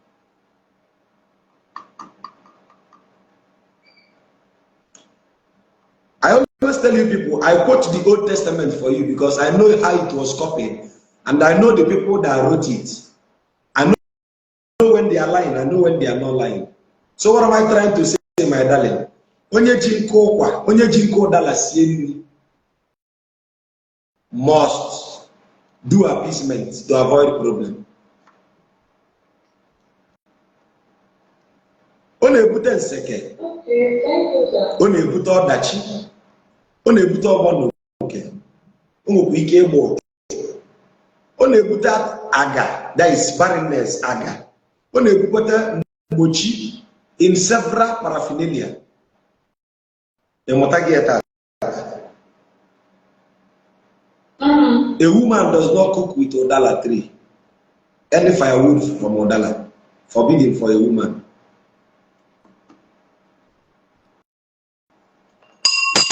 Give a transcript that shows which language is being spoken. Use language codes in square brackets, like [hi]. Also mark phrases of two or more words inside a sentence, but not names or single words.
[en] I always tell you people, I quote the Old Testament for you because I know how it was copied and I know the people that wrote it. I know when they are lying, I know when they are not lying. So what am I trying to say, my darling? [ig] Onye jinko dala sieni [en] must do appeasement to avoid problem. [ig] One ebute nseke. [en] Okay, thank you, sir. [ig] One ebute ọdachi. Ọ na-ebute ọgbọ n'oke, o nwekwa ike ịgba oke. Ọ na-ebute aga, [en] that is barrenness aga. [ig] Ọ na-ebute mgbochi [en] in several paraphernalia. [ig] Ịmụta gị taa. [en] A woman does not cook with Odala tree. Any firewood from Odala, forbidden for a woman.